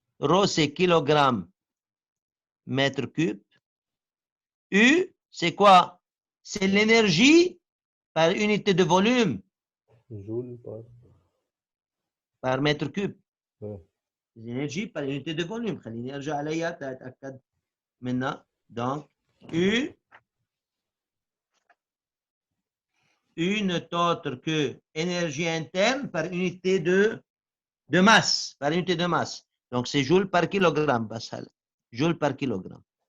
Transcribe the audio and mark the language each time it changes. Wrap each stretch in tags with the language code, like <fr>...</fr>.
<fr>Rho c'est kilogramme mètre cube. U, c'est quoi? C'est l'énergie par unité de volume. Joule par mètre cube. Oui. L'énergie par unité de volume.</fr> <ar>خليني ارجع عليها تتاكد منها.</ar> <fr>Donc U n'est autre que énergie interne par unité de masse. Par unité de masse. Donc c'est joule par kilogramme. Joule par kilogramme.</fr>